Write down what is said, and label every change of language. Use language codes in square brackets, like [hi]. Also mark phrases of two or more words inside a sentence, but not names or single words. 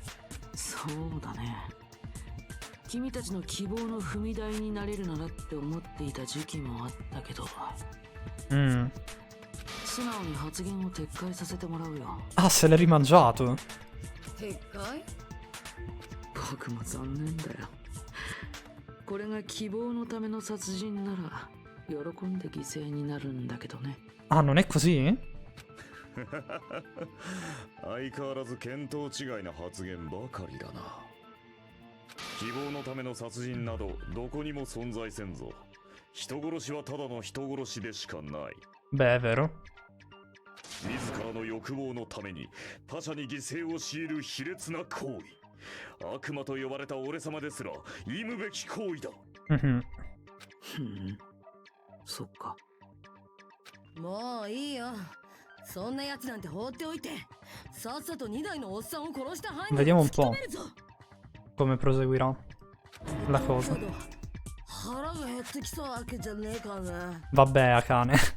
[it] Ah, se l'è rimangiato. Ah, non è così? [ja] 相変わらず見当違いな発言ばかりだな。希望のための殺人などどこにも存在せんぞ。人殺しはただの人殺しでしかない。 [it] Beh, è vero. [ja] 自らの欲望のために他者に犠牲を強いる卑劣な行為。悪魔と呼ばれた俺様ですら忌むべき行為だ。そっか。もういいよ。そんなやつなんて放っておいて、さっさと2台のおっさんを殺した犯人を [it] Vediamo un po' come proseguirà la cosa. Vabbè, Akane.